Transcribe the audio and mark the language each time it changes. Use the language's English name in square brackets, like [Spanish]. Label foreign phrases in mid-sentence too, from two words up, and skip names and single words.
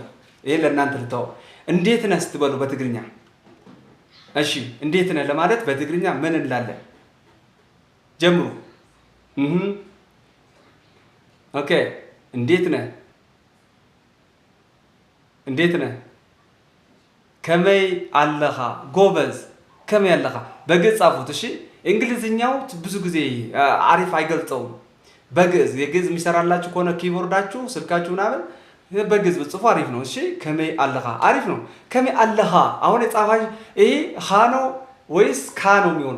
[Amharic] ይሄ ለእናንተ ልተው። እንዴት ነህ ስትበሉ በትግርኛ እሺ፣ እንዴት ነህ ለማለት በትግርኛ ምን እንላለን? ጀምሩ። ኦኬ፣ እንዴት ነህ እንዴት ነህ? [Tigrinya] ከመይ አለኻ? [Amharic] ጎበዝ። [Tigrinya] ከመይ አለኻ [Amharic] በግዕዝ ጻፉት። እሺ፣ እንግሊዝኛው ብዙ ጊዜ አሪፍ አይገልጸውም። በግዕዝ የግዕዝ የሚሰራላችሁ ከሆነ ኪቦርዳችሁ፣ ስልካችሁ ምናምን በግዕዝ ብጽፉ አሪፍ ነው። እሺ፣ [Tigrinya] ከመይ አለኻ [Amharic] አሪፍ ነው። [Tigrinya] ከመይ አለኻ [Amharic] አሁን የጻፋች ይሄ ሀ ነው ወይስ ካ ነው የሚሆነው?